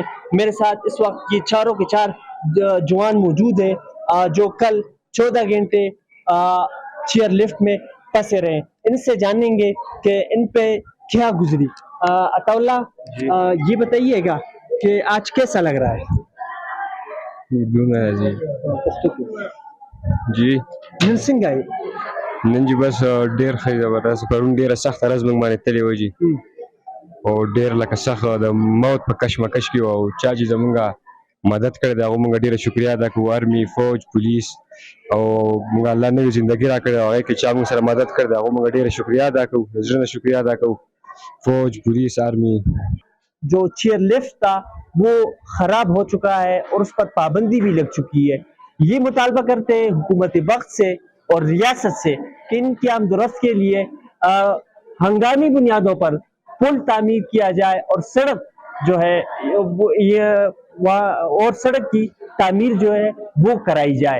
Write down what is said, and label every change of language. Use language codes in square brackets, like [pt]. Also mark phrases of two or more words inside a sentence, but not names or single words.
[ur] میرے ساتھ اس وقت یہ چاروں کے چار جوان موجود ہیں جو کل 14 گھنٹے چیئرلفٹ میں پھنسے رہے. ان سے جانیں گے کہ ان پہ کیا گزری. عطاء اللہ، یہ بتائیے گا کہ آج کیسا لگ رہا ہے? जी [ps] नन څنګه یې؟ نن جی بس ډیر ښه زبردست پرون ډیره سخته ورځ موږ باندې تللې وه جي، او ډیر لکه سخت د موت په کشمکش کې وه، او چا چې زمونږ مدد کړی د هغو موږ ډیره شکریا ادا کوو، آرمي، فوج، پولیس، او موږ الله نوې زندګي راکړې ده، هغې کې چا موږ سره مدد کړی د هغو موږ ډیره شکریا ادا کوو، د زړه نه شکریا ادا کوو، فوج، پولیس، آرمی۔ [ur] جو چیئر لفٹ تھا وہ خراب ہو چکا ہے اور اس پر پابندی بھی لگ چکی ہے. یہ مطالبہ کرتے ہیں حکومت وقت سے اور ریاست سے کہ ان کی آمد و رفت کے لیے ہنگامی بنیادوں پر پل تعمیر کیا جائے اور سڑک جو ہے اور سڑک کی تعمیر جو ہے وہ کرائی جائے۔